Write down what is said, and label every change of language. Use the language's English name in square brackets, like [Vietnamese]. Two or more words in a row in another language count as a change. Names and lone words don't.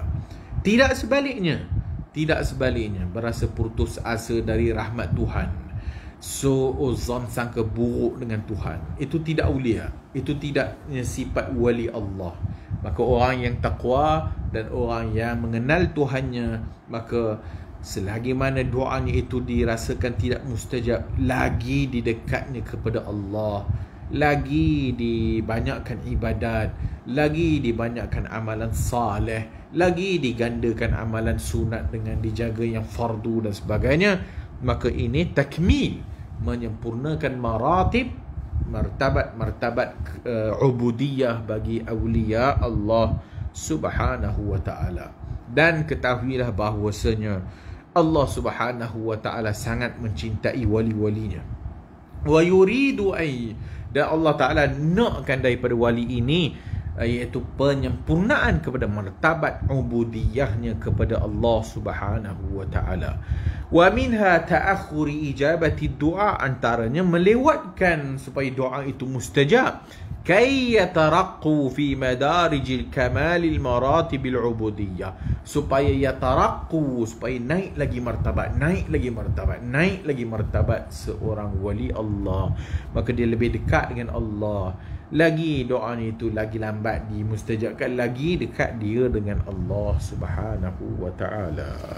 [Malay] Tidak sebaliknya berasa putus asa dari rahmat Tuhan, su'uzan, sangka buruk dengan Tuhan. Itu tidak awliya, itu tidak sifat wali Allah. Maka orang yang takwa dan orang yang mengenal Tuhannya, maka selagi mana doanya itu dirasakan tidak mustajab, lagi didekatnya kepada Allah, lagi dibanyakkan ibadat, lagi dibanyakkan amalan saleh, lagi digandakan amalan sunat dengan dijaga yang fardu dan sebagainya. Maka ini takmil, menyempurnakan maratib, martabat ubudiyah bagi awliya [Arabic] Allah Subhanahu wa ta'ala. [Malay] Dan ketahuilah bahawasanya [Arabic] Allah Subhanahu wa ta'ala [Malay] sangat mencintai wali-walinya. [Arabic] Wa yuridu ay, [Malay] dan Allah Ta'ala nakkan daripada wali ini, iaitu penyempurnaan kepada martabat ubudiyahnya kepada [Arabic] Allah Subhanahu wa ta'ala. Wa minha ta'akhuri ijabati du'a, [Malay] antaranya melewatkan supaya doa itu mustajab, [Arabic] kay yataraqqu fi madarijil kamalil maratibil ubudiyah, [Malay] supaya yataraqqu, supaya naik lagi martabat seorang wali Allah. Maka dia lebih dekat dengan Allah, lagi doanya itu lagi lambat dimustajabkan, lagi dekat dia dengan [Arabic] Allah Subhanahu wa ta'ala.